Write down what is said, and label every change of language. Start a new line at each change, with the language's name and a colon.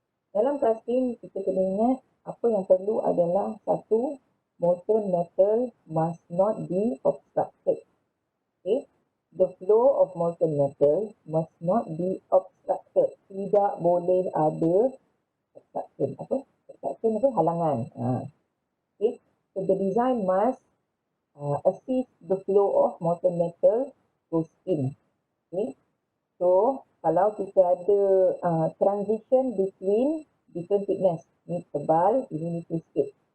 Malay: Dalam casting, kita kena ingat apa yang perlu adalah satu,
English: molten metal must not be obstructed.
Malay: Okay.
English: The flow of molten metal must not be obstructed.
Malay: Tidak boleh ada obstruction. Obstruction apa? Halangan. Okay.
English: So the design must assist the flow of molten metal goes in.
Malay: Okay. So kalau kita ada
English: transition between different thickness,
Malay: ni tebal, ini nipis sikit.